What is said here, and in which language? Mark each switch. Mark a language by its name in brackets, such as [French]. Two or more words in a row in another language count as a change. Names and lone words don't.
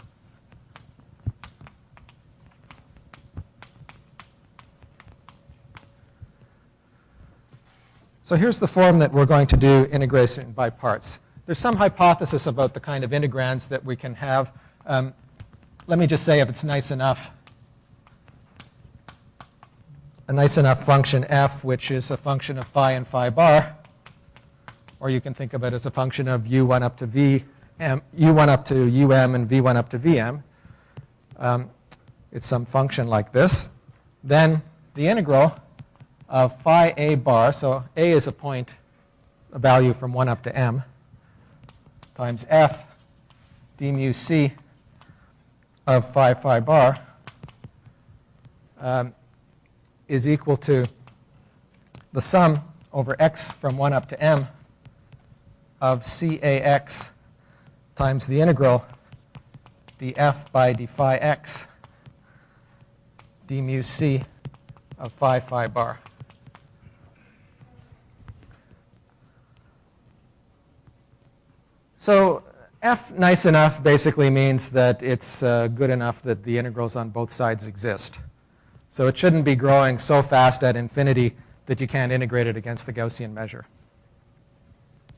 [English] So here's the form that we're going to do integration by parts. There's some hypothesis about the kind of integrands that we can have. Let me just say, if it's nice enough, a nice enough function f, which is a function of phi and phi bar, or you can think of it as a function of u1 up to u1 up to um and v1 up to vm. It's some function like this. Then the integral of phi a bar, so a is a point, a value from 1 up to m, times f d mu c of phi bar is equal to the sum over x from 1 up to m of cax times the integral df by d phi x d mu c of phi bar. So f nice enough basically means that it's good enough that the integrals on both sides exist. So it shouldn't be growing so fast at infinity that you can't integrate it against the Gaussian measure.